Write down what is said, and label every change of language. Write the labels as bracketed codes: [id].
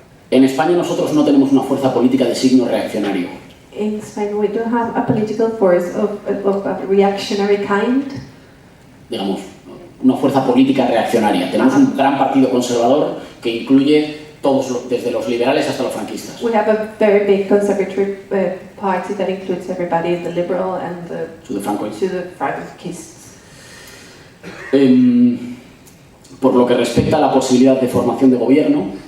[es] En España nosotros no tenemos una fuerza política de signo reaccionario. [en] In Spain, we do have a political force of a reactionary kind. [es] Digamos, una fuerza política reaccionaria. Tenemos un gran partido conservador que incluye todos, desde los liberales hasta los franquistas. [en] We have a very big conservative party that includes everybody, the liberal and the To the Francoists. franquists. [es] Por lo que respecta a la posibilidad de formación de gobierno,